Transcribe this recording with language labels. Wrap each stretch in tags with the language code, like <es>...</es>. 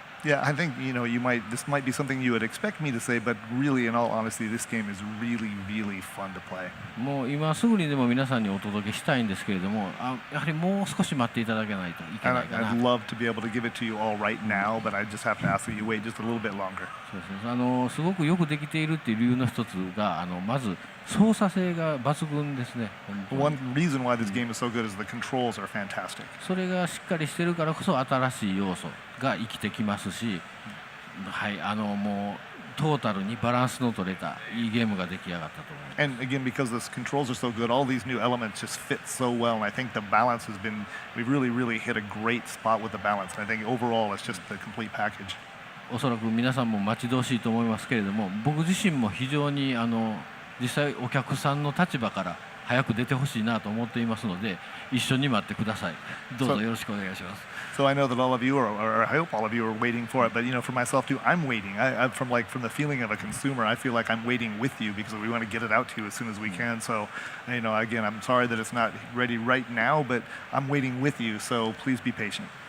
<en>Yeah, I think this might be something you would expect me to say, but really, in all honesty, this game is really fun to play.</en> <ja>もう今すぐにでも皆さんにお届けしたいんですけれども、やはりもう少し待っていただけないといけないかな。</ja> <en>I'd love to be able to give it to you all right now, but I just have to ask that you wait just a little bit longer.</en> <ja>そうですね。すごくよくできているっていう理由の一つがまず操作性が抜群ですね。</ja> <en>One reason why this game is so good is the controls are fantastic.</en> <ja>それがしっかりしてるからこそ新しい要素が生きてきますし、はい、もうトータルにバランスの取れたいいゲームが出来上がったと思います。</ja> <en>And again, because the controls are so good, all these new elements just fit so well, and I think the balance we've really hit a great spot with the balance. And I think overall, it's just the complete package.</en> <ja>おそらく皆さんも待ち遠しいと思いますけれども、僕自身も非常に実際お客さんの立場から早く出てほしいなと思っていますので、一緒に待ってください。どうぞよろしくお願いします。</ja> <en>So I know that all of you or I hope all of you are waiting for it, but for myself too, I'm waiting. From the feeling of a consumer, I feel like I'm waiting with you because we want to get it out to you as soon as we can. So, again, I'm sorry that it's not ready right now, but I'm waiting with you. So please be patient.</en>